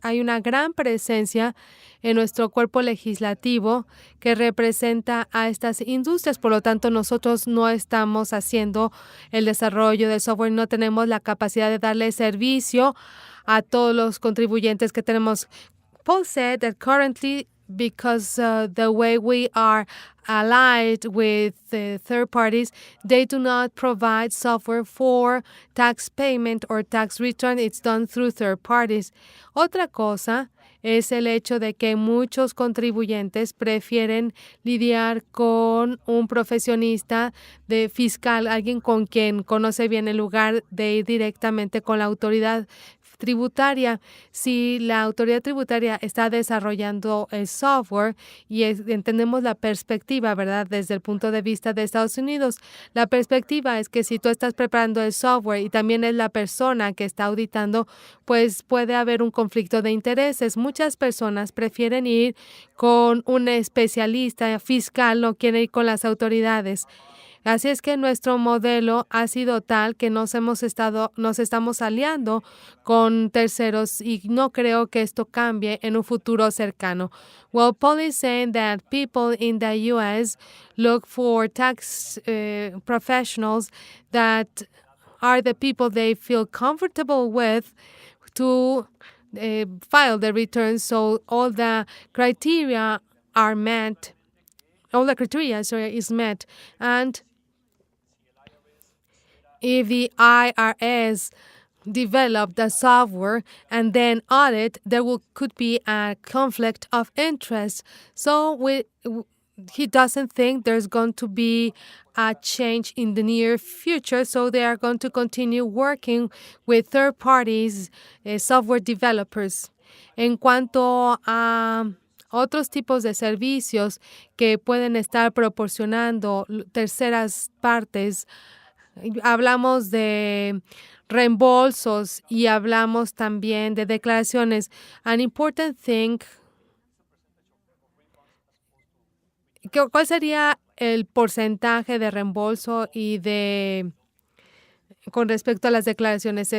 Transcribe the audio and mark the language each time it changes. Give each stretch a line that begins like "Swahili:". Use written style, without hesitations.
Spanish: Hay una gran presencia en nuestro cuerpo legislativo que representa a estas industrias. Por lo tanto, nosotros no estamos haciendo el desarrollo de software, no tenemos la capacidad de darle servicio a todos los contribuyentes que tenemos.
English: Paul said that currently, because the way we are allied with third parties, they do not provide software for tax payment or tax return. It's done through third parties.
Spanish: Otra cosa es el hecho de que muchos contribuyentes prefieren lidiar con un profesionista de fiscal, alguien con quien conoce bien, en lugar de ir directamente con la autoridad tributaria. Si la autoridad tributaria está desarrollando el software y entendemos la perspectiva, ¿verdad? Desde el punto de vista de Estados Unidos, la perspectiva es que si tú estás preparando el software y también es la persona que está auditando, pues puede haber un conflicto de intereses. Muchas personas prefieren ir con un especialista fiscal, no quieren ir con las autoridades. Así es que nuestro modelo ha sido tal que nos estamos aliando con terceros y no creo que esto cambie en un futuro cercano.
English: Well, Paul is saying that people in the U.S. look for tax professionals that are the people they feel comfortable with to file the returns, so all the criteria are met. All the criteria, is met, and if the IRS develop the software and then audit, there could be a conflict of interest. So he doesn't think there's going to be a change in the near future. So they are going to continue working with third parties, software developers.
Spanish: En cuanto a otros tipos de servicios que pueden estar proporcionando terceras partes, hablamos de reembolsos y hablamos también de declaraciones.
English: An important thing,
Spanish: ¿cuál sería el porcentaje de reembolso y con respecto a las declaraciones?